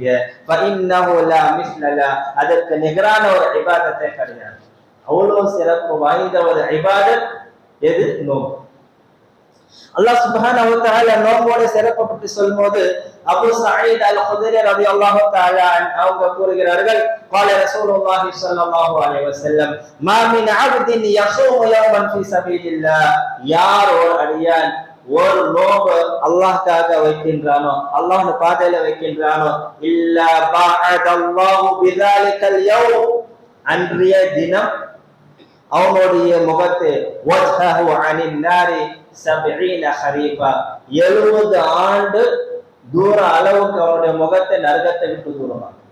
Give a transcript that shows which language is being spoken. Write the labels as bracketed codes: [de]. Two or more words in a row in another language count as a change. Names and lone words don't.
[ar] فإنه لا مثل له, [ta] அதற்கு நிகரான ஒரு இபாதத்தை கிடையாது. அவ்வளவு சிறப்பு வாய்ந்த ஒரு இபாதத் எது? நோன்பு. [ar] الله سبحانه وتعالى [ta] நோம்போட சிறப்பை பற்றி சொல்லும்போது அபூ சயீத் அல்-குத்ரி [ar] رضي الله تعالى [ta] அவங்க கூறுகிறார்கள், [ar] قال رسول الله صلى الله عليه وسلم ما من عبد يصوم يوما في سبيل الله, [ta] யார் ஒரு அடியான் ஒரு நோன்பு அல்லாஹ்க்காக வைக்கின்றானோ, அல்லாஹ்வுடைய பாதையில வைக்கின்றானோ, [ar] إلا باعد الله بذلك اليوم, [ta] அன்றைய தினம் அவனுடைய முகத்தை [ar] وجهه عن النار 70 خريفا, [ta] 70 ஆண்டு தூர அளவுக்கு அவனுடைய முகத்தை நரகத்தை விட்டு தூரமா.